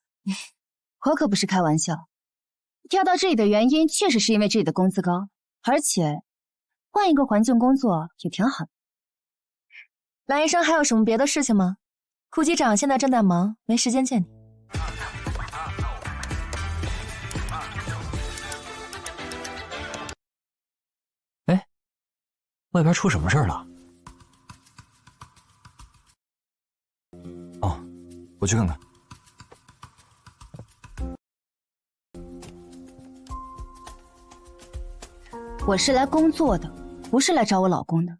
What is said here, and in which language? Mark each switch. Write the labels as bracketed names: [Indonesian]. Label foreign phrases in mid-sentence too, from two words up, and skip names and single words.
[Chinese] 我可不是開玩笑，調到這裡的原因確實是因為這裡的工資高，而且換一個環境工作也挺好的。藍醫生還有什麼別的事情嗎？庫機長現在正在忙，沒時間見你。哎，外邊出什麼事了？哦，我去看看。我是來工作的，不是來找我老公的。